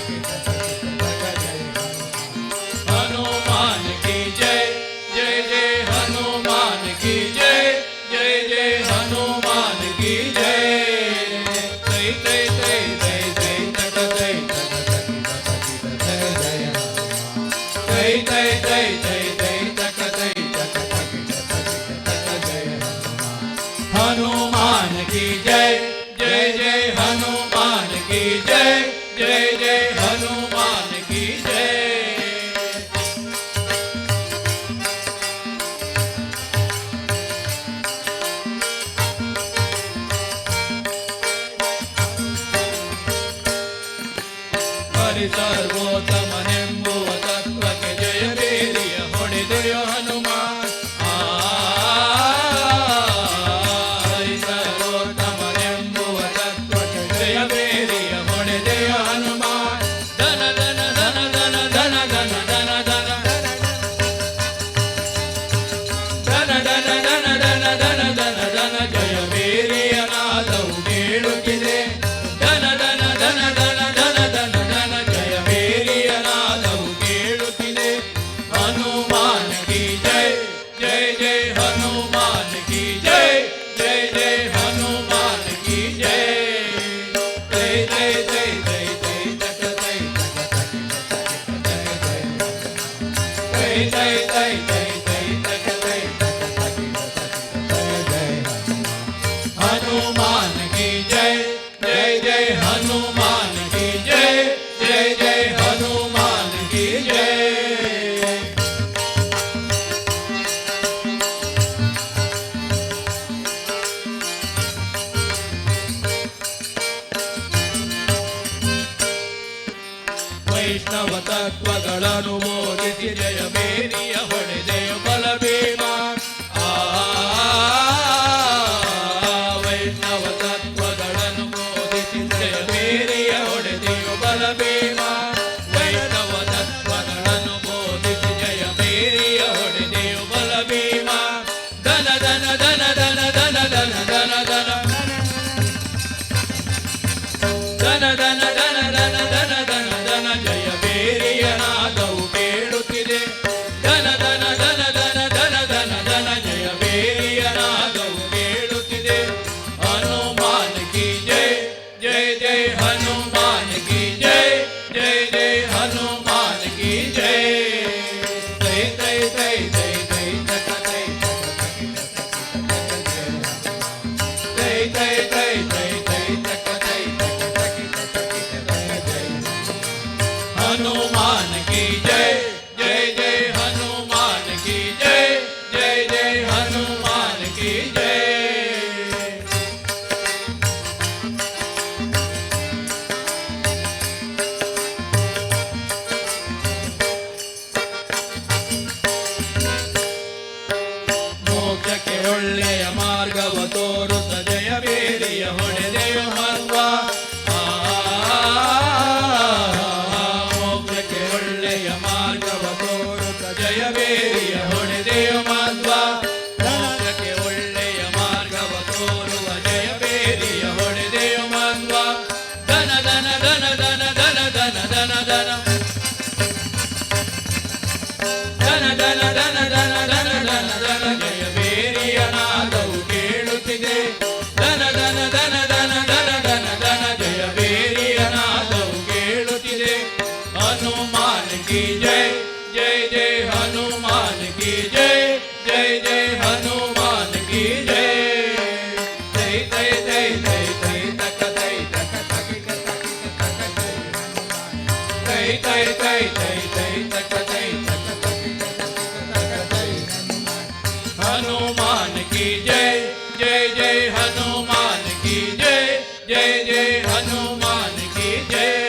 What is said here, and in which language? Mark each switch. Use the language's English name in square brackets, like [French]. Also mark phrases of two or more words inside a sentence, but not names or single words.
[Hindi] तक जय हनुमान की जय जय जय हनुमान की जय जय जय हनुमान की जय तै तै तै तै तै तक तै तक तक तक जय तै तै तै तै तै तक तै तक तक तक जय हनुमान की जय जय जय हनुमान की जय जय जय हनुमान की जय [Kannada] ಸರ್ವೋತ್ತಮನೆಂಬುವ ತತ್ವಕ್ಕೆ ಜಯ ಬೇರಿಯ ಹೊಡೆದೆಯ ಹನುಮಾನ್ ಸರ್ವೋತ್ತಮನೆಂಬುವ ತತ್ವಕ್ಕೆ ಜಯ ಬೇರಿಯ ಹೊಡೆದೆಯ ಹನುಮಾನ್ ಧನ ಧನ ಧನ ಧನ ಧನ ಧನ ಧನ ಧನ ಧನ ಧನ ಧನ ಧನ ಧನ ಧನ ಧನ ಜಯ ಬೇರಿಯ ನಾದವು ಕೇಳುತ್ತಿದೆ ಧನ ಧನ ಧನ ಧನ ಧನ ಧನ ಧನ ಜಯ ಬೇರಿಯ ನಾದವು ಕೇಳುತ್ತಿದೆ [Hindi] हनुमान की जय जय जय हनुमान की जय जय जय हनुमान की जय जय जय जय जय जय तक जय तक जय जय जय जय जय तक जय तक जय हनुमान की जय जय जय हनुमान की जय जय जय हनुमान की जय [Kannada] ವೈಷ್ಣವ ತತ್ವಗಳನ್ನು ಬೋಧಿಸಿ ಜಯ ಬೇರಿಯ ಹೊಡೆದೆಯ ಬಲಭೀಮ ವೈಷ್ಣವ ತತ್ವಗಳನ್ನು ಬೋಧಿಸಿ ಜಯ ಬೇರಿಯ ಹೊಡೆದೆಯ ಬಲಭೀಮ ವೈಷ್ಣವ ತತ್ವಗಳನ್ನು ಬೋಧಿಸಿ ಜಯ ಬೇರಿಯ ಹೊಡೆದೆಯ ಬಲಭೀಮ ಧನ ಧನ ಧನ ಧನ ಧನ ಧನ ಧನ ಧನ ಧನ ಧನ ಧನ ಧನ ಧನ ಧನ ಧನ ಜಯ ಬೇರಿಯ ನಾದವು ಕೇಳುತ್ತಿದೆ ಧನ ಧನ ಧನ ಧನ ಧನ ಧನ ಧನ ಜಯ ಬೇರಿಯ ನಾದವು ಕೇಳುತ್ತಿದೆ [Hindi] हनुमान की जय जय जय हनुमान की जय जय जय हनुमान की जय तै तै तै तै तै तक तै ತೈ ತೈ ತೈ ತೈ ತೈ ತಕ ತೈ हनुमान की जय जय जय हनुमान की जय जय जय हनुमान की जय [Kannada] ಮೋಕ್ಷಕ್ಕೆ ಒಳ್ಳೆಯ ಮಾರ್ಗವ ತೋರುತ್ತ ಜಯ ಬೇರಿಯ ಹೊಡೆದೆಯ ಹನುಮ ಮೋಕ್ಷಕ್ಕೆ ಒಳ್ಳೆಯ ಮಾರ್ಗವ ತೋರುತ್ತ ಜಯ ಬೇರಿಯ ಹೊಡೆದೆಯ ಮಧ್ವ ಮೋಕ್ಷಕ್ಕೆ ಒಳ್ಳೆಯ ಮಾರ್ಗವ ತೋರುವ ಜಯ ಬೇರಿಯ ಹೊಡೆದೆಯ ಮಧ್ವ ಧನ ಧನ ಧನ ಧನ ಧನ ಧನ ಧನ ಧನ ಧನ ಧನ ಧನ ಧನ ಧನ ಧನ ಧನ ಜಯ ಬೇರಿಯ ನಾದವು ಕೇಳುತ್ತಿದೆ ಧನ ಧನ ಧನ ಧನ ಧನ ಧನ ಧನ ಜಯ ಬೇರಿಯ ನಾದವು ಕೇಳುತ್ತಿದೆ [Hindi] हनुमान की जय जय जय हनुमान की जय जय जय हनुमान की जय तै तै तै तै तै तक तै तक तक तै तै तै तै तै तक तै तक हनुमान की जय जय जय हनुमान की जय जय जय हनुमान की जय